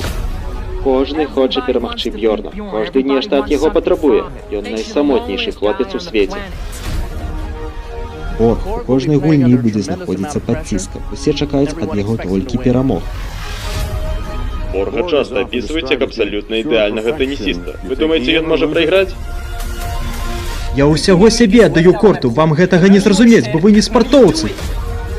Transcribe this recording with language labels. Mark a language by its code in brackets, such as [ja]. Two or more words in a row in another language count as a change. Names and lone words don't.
[be] Кожны хоча перамагчы Бьорна. Кожны нешта ад яго патрабуе. Ён найсамотнейшы хлопец у свеце. Борг у кожнай гульні будзе знаходзіцца пад ціскам. Усе чакаюць ад яго толькі перамог. Борга часта [ru] описываете как абсолютно [be] ідэальнага тенісіста. Вы думаеце, ён можа прайграць? Я ўсяго сябе аддаю корту, вам гэтага не зразумець, бо вы не спартоўцы.